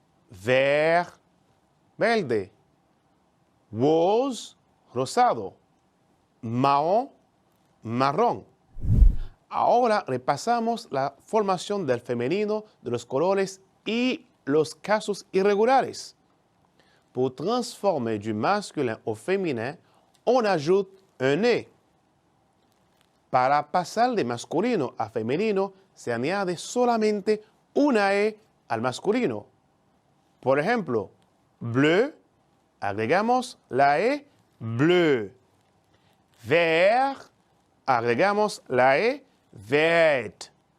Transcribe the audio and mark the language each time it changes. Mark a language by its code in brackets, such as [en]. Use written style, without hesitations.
[es] Vert, verde. Rose, rosado. Marrón, marrón. Ahora repasamos la formación del femenino de los colores y los casos irregulares. [fr] Pour transformer du masculin au féminin, on ajoute un « et ». [es] Para pasar de masculino a femenino, se añade solamente una « e » al masculino. Por ejemplo, bleu, agregamos la « e » bleu. Vert, agregamos la « e » vert.